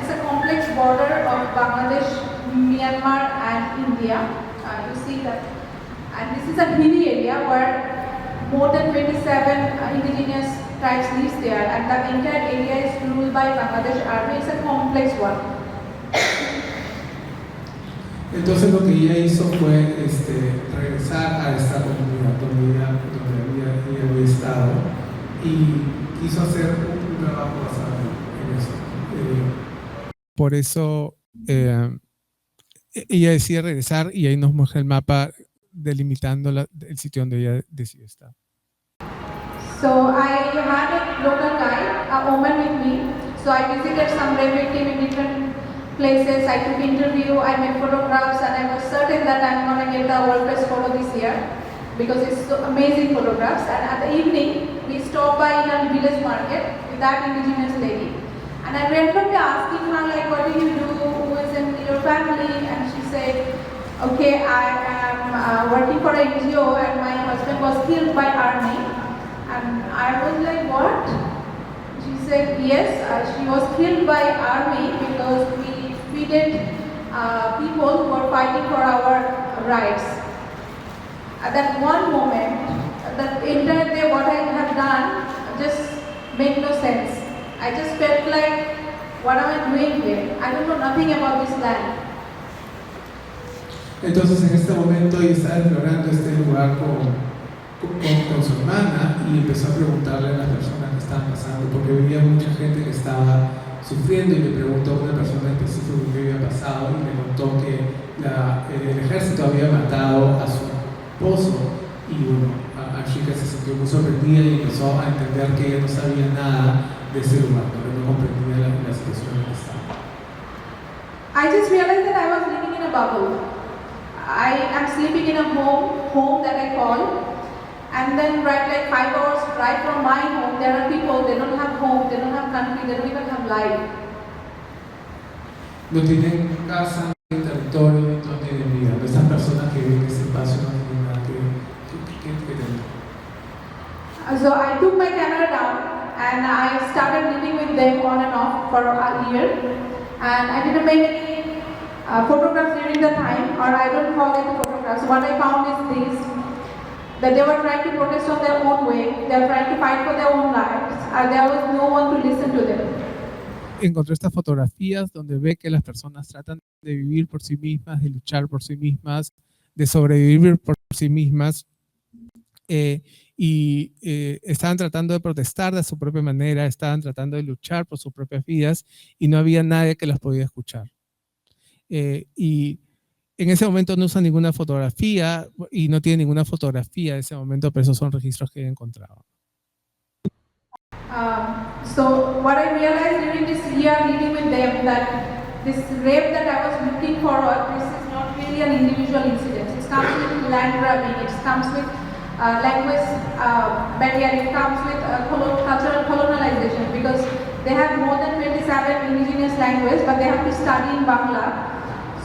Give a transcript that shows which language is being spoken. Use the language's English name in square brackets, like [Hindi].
[English] It's a complex border of Bangladesh, Myanmar, and India. You see that, and this is a hilly area where more than 27 indigenous tribes live there, and the entire area is ruled by Bangladesh army. It's a complex one. [Spanish] Entonces lo que ella hizo fue regresar a esta comunidad donde ella había estado y quiso hacer un trabajo basado en eso. Por eso ella decide regresar y ahí nos muestra el mapa delimitando el sitio donde ella decidió estar. [English] So I had a local guide, a woman with me. So I visited some railway team in different places. I took interview, I made photographs, and I was certain that I'm gonna get the World Press photo this year because it's so amazing photographs. And at the evening, we stopped by in a village market with that indigenous lady. And I randomly asking her, like, what do you do? Who is in your family? And she said, okay, I am working for an NGO and my husband was killed by army. And I was like, what? She said, yes, she was killed by army because we treated people who are fighting for our rights. At that one moment, that entire day what I have done just made no sense. I just felt like, what am I doing here? I don't know nothing about this land. [Spanish] Entonces en este momento ella estaba explorando este lugar con su hermana y empezó a preguntarle a las personas que estaban pasando, porque había mucha gente que estaba sufriendo, y le preguntó a una persona específica qué había pasado y le contó que el ejército había matado a su esposo, y bueno, Ashika se sintió muy sorprendida y empezó a entender que ella no sabía nada de ese lugar, porque no comprendía la situación en que estaba. [English] I just realized that I was living in a bubble. I am sleeping in a home that I call, and then like 5 hours drive from my home, there are people, they don't have home, they don't have country, they don't even have life. [Spanish] No tienen casa, no tienen territorio, no tienen vida. Estas personas que viven en ese espacio no tienen nada que tener. [English] So I took my camera down and I started living with them on and off for a year, and I didn't make any photographs during the time, or I don't call it photographs. What I found is this, that they were trying to protest on their own way, they were trying to fight for their own lives, and there was no one to listen to them. [Spanish] Encontré estas fotografías donde ve que las personas tratan de vivir por sí mismas, de luchar por sí mismas, de sobrevivir por sí mismas, y estaban tratando de protestar de su propia manera, estaban tratando de luchar por sus propias vidas y no había nadie que las podía escuchar. Y en ese momento no usa ninguna fotografía y no tiene ninguna fotografía de ese momento, pero esos son registros que he encontrado. [English] So what I realized during this year living with them, that this rape that I was looking for, this is not really an individual incident. It comes with land grabbing, it comes with language barrier, it comes with cultural colonialization, because they have more than 27 indigenous languages, but they have to study in Bangla.